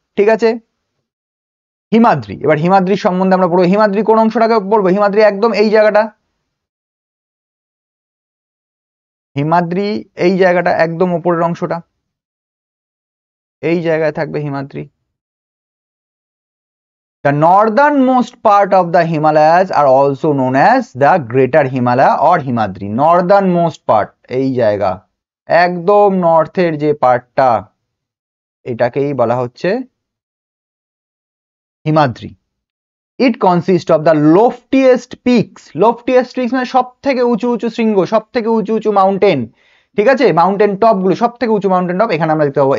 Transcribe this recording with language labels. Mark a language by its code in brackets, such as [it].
[bn] ঠিক আছে, হিমাদ্রি। এবার হিমাদ্রির সম্বন্ধে আমরা পড়বো। হিমাদ্রি কোন অংশটাকে পড়বো? হিমাদ্রি একদম এই জায়গাটা, হিমাদ্রি এই জায়গাটা একদম উপরের অংশটা, এই জায়গায় থাকবে Himadri. [en] The northernmost part of the Himalayas are also known as the Greater Himalaya or Himadri. [bn] Northernmost part এই জায়গা, একদম নর্থের যে পার্টটা, এটাকেই বলা হচ্ছে হিমাদ্রি। [en] it consist of the loftiest peaks [bn] মানে সব থেকে উঁচু উঁচু শৃঙ্গ, সব থেকে উঁচু উঁচু মাউন্টেন, ঠিক আছে, মাউন্টেন টপ গুলো, সব থেকে উঁচু মাউন্টেন টপ এখানে আমরা দেখতে পাবো।